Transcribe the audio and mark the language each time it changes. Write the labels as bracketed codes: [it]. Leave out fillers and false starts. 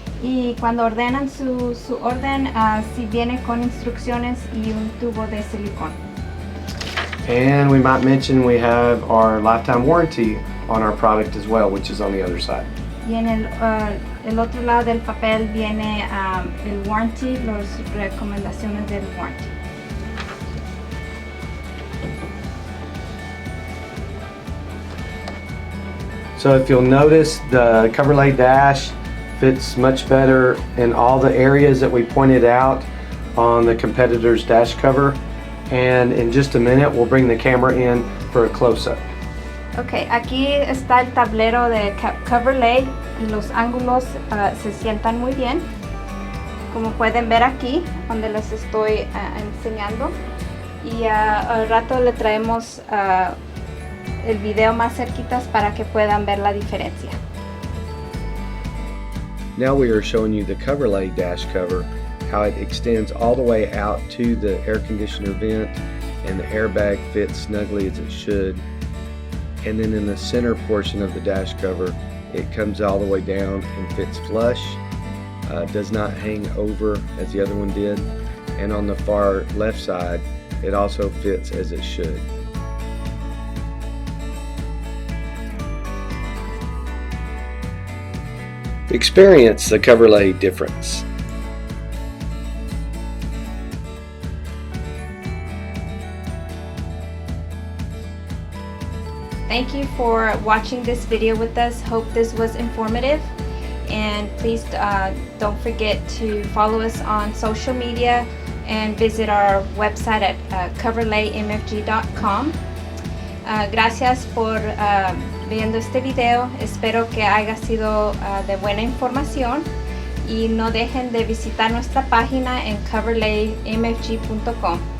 [es] Y cuando ordenan su orden, si viene con instrucciones y un tubo de silicón. [en] And we might mention we have our lifetime warranty on our product as well, which is on the other side. [es] Y en el otro lado del papel viene el warranty, las recomendaciones del warranty. [en] So if you'll notice, the Coverlay dash fits much better in all the areas that we pointed out on the competitor's dash cover. And in just a minute, we'll bring the camera in for a close-up. [es] Ok, aquí está el tablero de Coverlay y los ángulos se sientan muy bien. Como pueden ver aquí, donde les estoy enseñando. Y al rato le traemos el video más cerquitas para que puedan ver la diferencia. [en] Now we are showing you the Coverlay dash cover, how it extends all the way out to the air conditioner vent, and the airbag fits snugly as it should. And then in the center portion of the dash cover, it comes all the way down and fits flush. Does not hang over as the other one did. And on the far left side, it also fits as it should. Experience the Coverlay difference. Thank you for watching this video with us. Hope this was informative. And please don't forget to follow us on social media and visit our website at coverlaymfg.com. [es] Gracias por viendo este video. Espero que haya sido de buena información y no dejen de visitar nuestra página en coverlaymfg.com.